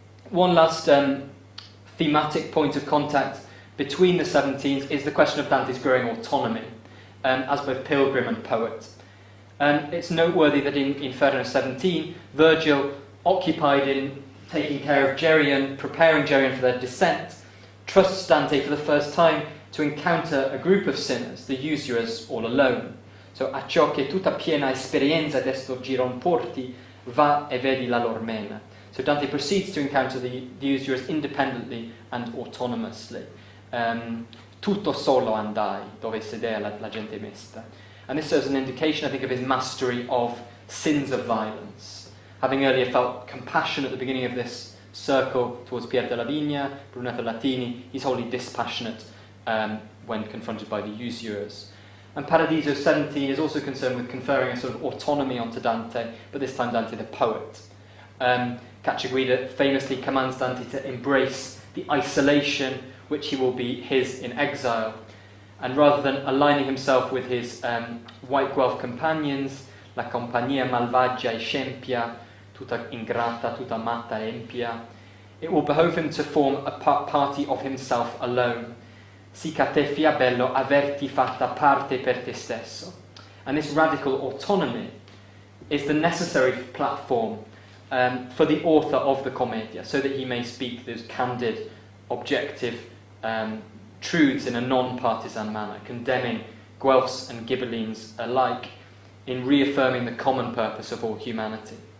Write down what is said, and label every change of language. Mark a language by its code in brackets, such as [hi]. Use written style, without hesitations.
[en] One last thematic point of contact between the 17s is the question of Dante's growing autonomy, as both pilgrim and poet. It's noteworthy that in Inferno 17, Virgil, occupied in taking care of Geryon, preparing Geryon for their descent, trusts Dante for the first time to encounter a group of sinners, the usurers, all alone. [it] So, a ciò che tutta piena esperienza d'esto giron porti, va e vedi la lor mena. [en] So Dante proceeds to encounter the usurers independently and autonomously. [it] Tutto solo andai, dove sedea la gente mesta. [en] And this serves an indication, I think, of his mastery of sins of violence. Having earlier felt compassion at the beginning of this circle towards Pier della Vigna, Brunetto Latini, he's wholly dispassionate when confronted by the usurers. And Paradiso 17 is also concerned with conferring a sort of autonomy onto Dante, but this time Dante the poet. Cacciaguida famously commands Dante to embrace the isolation which he will be his in exile, and rather than aligning himself with his white Guelph companions, [it] la compagnia malvagia e scempia, tutta ingrata, tutta matta e empia, [en] it will behove him to form a party of himself alone. [it] Sic a te fia bello averti fatta parte per te stesso. [en] And this radical autonomy is the necessary platform for the author of the Commedia, so that he may speak those candid, objective truths in a non-partisan manner, condemning Guelphs and Ghibellines alike, in reaffirming the common purpose of all humanity.